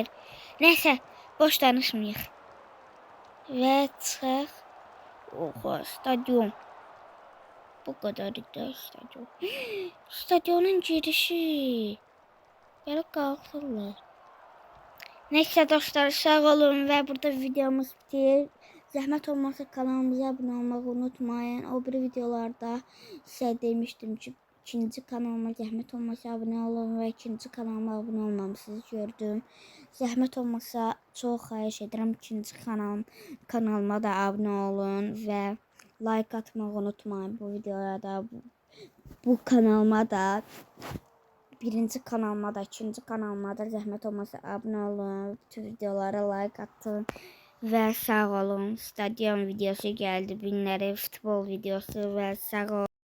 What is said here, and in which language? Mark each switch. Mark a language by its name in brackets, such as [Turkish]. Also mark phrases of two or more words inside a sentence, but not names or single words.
[Azerbaijani] Neyse boş danışmayıq. Ve çıxaq. [Turkish] Oha stadyum. Bu kadar da stadyum. Stadyonun girişi. Böyle kalkırlar. [Azerbaijani] Neyse dostlar sağ olun ve burada videomuz bitir. Zəhmət olmasa kanalımıza abunə olmağı unutmayın. [Turkish] O bir videolarda size demiştim ki [Azerbaijani] ikinci kanalıma zəhmət olmasa abunə olun ve ikinci kanalıma abunə olmamışsınız gördüm. Zəhmət olmasa çok xahiş edirəm ikinci kanalıma da abunə olun ve like atmağı unutmayın bu videoya da bu kanalıma da. Birinci kanalıma da, ikinci kanalıma da zəhmət olmasa abunə olun. Bütün videolara like atın. Ve sağ olun. [Turkish] Stadyum videosu geldi. [Azerbaijani] Binleri futbol videosu ve sağ olun.